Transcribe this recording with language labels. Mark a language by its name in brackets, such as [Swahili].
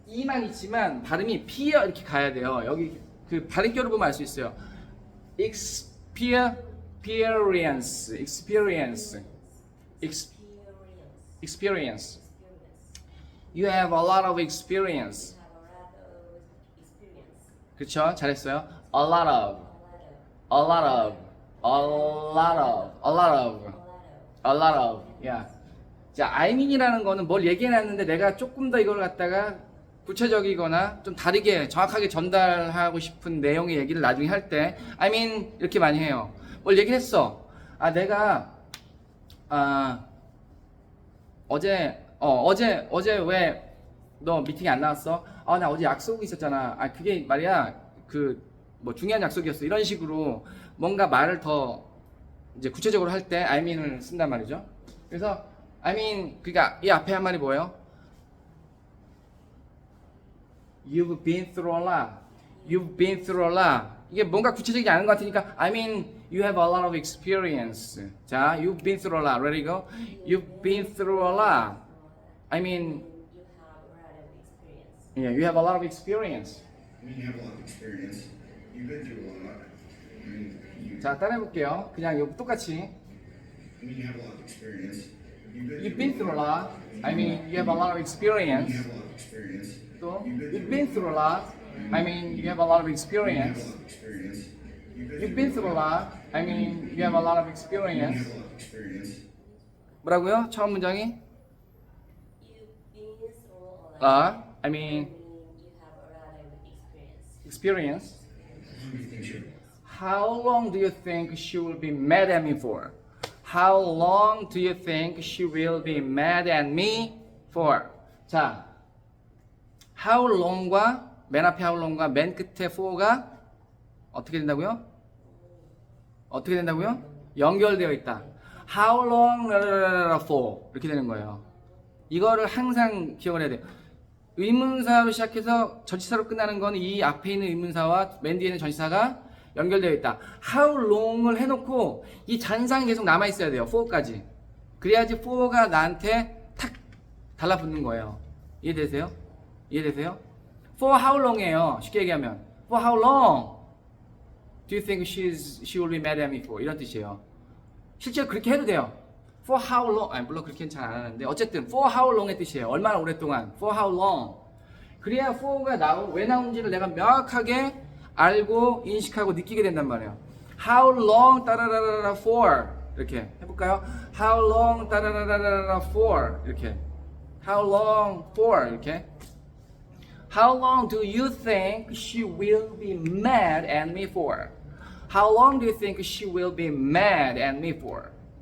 [Korean] 이만 있지만 발음이 피어 이렇게 가야 돼요. 여기 그 발음결을 보면 알 수 있어요. [English] experience, experience, Experience. experience. Experience. You have a lot of experience. You have a lot of experience. [Korean] 그렇죠? 잘했어요. [English] A lot of, A lot of. a lot of, a lot of, a lot of, A lot of. a lot of. Yeah. [Korean] 자, I mean이라는 거는 뭘 얘기해놨는데 내가 조금 더 이걸 갖다가 구체적이거나 좀 다르게 정확하게 전달하고 싶은 내용의 얘기를 나중에 할 때 I mean 이렇게 많이 해요. 뭘 얘기를 했어. 아, 내가 어제 왜 너 미팅에 안 나왔어? 아, 나 어제 약속이 있었잖아. 아, 그게 말이야 그 뭐 중요한 약속이었어. 이런 식으로 뭔가 말을 더 이제 구체적으로 할 때 I mean을 쓴단 말이죠. 그래서 I mean 그러니까 이 앞에 한 말이 뭐예요? [English] You've been through a lot. You've been through a lot. [Korean] 이게 뭔가 구체적이지 않은 것 같으니까 [English] I mean you have a lot of experience. 자, you've been through a lot. Ready go? You've been through a lot. I mean, You have a lot of experience. yeah, you have a lot of experience. I mean, you have a lot of experience. You've been through a lot. I mean, [Korean] 자, 따라해 볼게요. 그냥 이거 똑같이. [English] I mean, you have a lot of experience. You've been through a lot. I mean, you have a lot of You experience. have a lot of experience. 또, you've been through a lot. I mean, you have a lot of You have a experience. lot of experience. You've been through a lot. I mean, you have a lot of You experience. have a lot of experience. [Korean] 뭐라고요? 처음 문장이? [English] You've been through a lot. I mean, You have a lot of experience. experience. How long do you think you she will be mad at me for? How long do you think she will be mad at me for? [Korean] 자, how long과 맨 앞에 how long과 맨 끝에 for가 어떻게 된다고요? 어떻게 된다고요? 연결되어 있다. [English] How long for [Korean] 이렇게 되는 거예요. 이거를 항상 기억을 해야 돼요. 의문사로 시작해서 전치사로 끝나는 건 이 앞에 있는 의문사와 맨 뒤에 있는 전치사가 연결되어 있다. How long을 해놓고 이 잔상이 계속 남아 있어야 돼요. for까지. 그래야지 for가 나한테 탁 달라붙는 거예요. 이해되세요? 이해되세요? [English] For how long이에요. [Korean] 쉽게 얘기하면 [English] For how long do you think she will be mad at me for? [Korean] 이런 뜻이에요. 실제로 그렇게 해도 돼요. [English] For how long? [Korean] 아니, 물론 그렇게는 잘 안 하는데 어쨌든 for how long의 뜻이에요. 얼마나 오랫동안? [English] For how long? [Korean] 그래야 for가 왜 나온지를 내가 명확하게 알고 인식하고 느끼게 된단 말이에요. How long 따라라라라 for 이렇게 해볼까요? [English] How long 따라라라라 for 이렇게 How long for 이렇게 How long do you think she will be mad at me for? How long do you think she will be mad at me for?